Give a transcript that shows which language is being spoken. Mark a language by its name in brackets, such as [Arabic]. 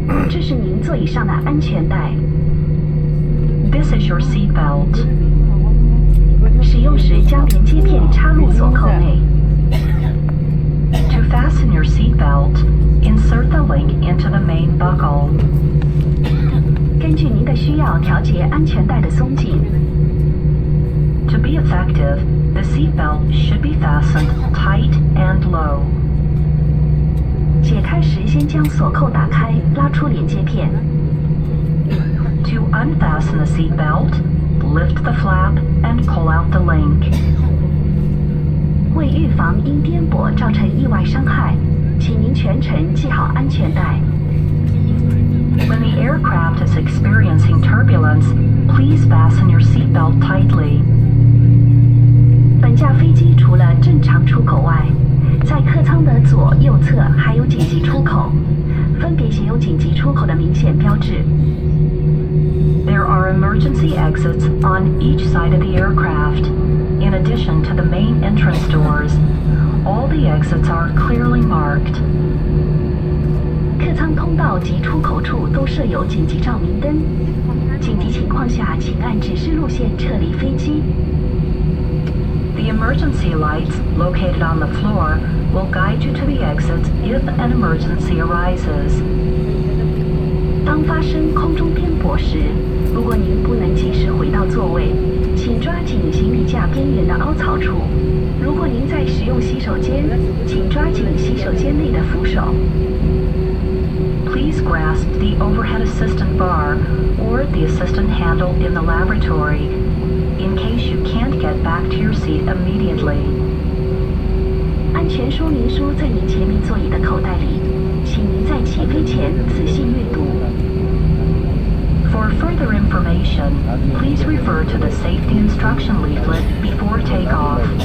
[Chinese] 这是您座椅上的安全带。 [English] This is your seat belt. [Chinese] 使用时将连接片插入锁扣内。 [English] To fasten your seat belt, insert the link into the main buckle. [Chinese] 根据您的需要调节安全带的松紧。 [English] To be effective, the seat belt should be fastened tight and low. [Chinese] 解开时先将锁扣打开，拉出连接片。 [English] To unfasten the seat belt, lift the flap and pull out the link. [Chinese] 为预防因颠簸造成意外伤害，请您全程系好安全带。 [English] When the aircraft is experiencing turbulence, please fasten your seatbelt tightly. [Chinese] 本架飞机除了正常出口外，在客舱的左右侧还有紧急出口，分别写有紧急出口的明显标志。 [English] There are emergency exits on each side of the aircraft. In addition to the main entrance doors, all the exits are clearly marked. [Chinese] 客舱通道及出口处都设有紧急照明灯。紧急情况下，请按指示路线撤离飞机。 [English] The emergency lights located on the floor will guide you to the exits if an emergency arises. [Chinese] 当发生空中颠簸时，如果您不能及时回到座位，请抓紧行李架边缘的凹槽处。如果您在使用洗手间，请抓紧洗手间内的扶手。 [English] Please grasp the overhead assistant bar or the assistant handle in the lavatory in case you can't get back to your seat immediately. [Chinese] 安全说明书在您前面座椅的口袋里，请您在起飞前仔细阅读。 [English] For further information, please refer to the safety instruction leaflet before takeoff.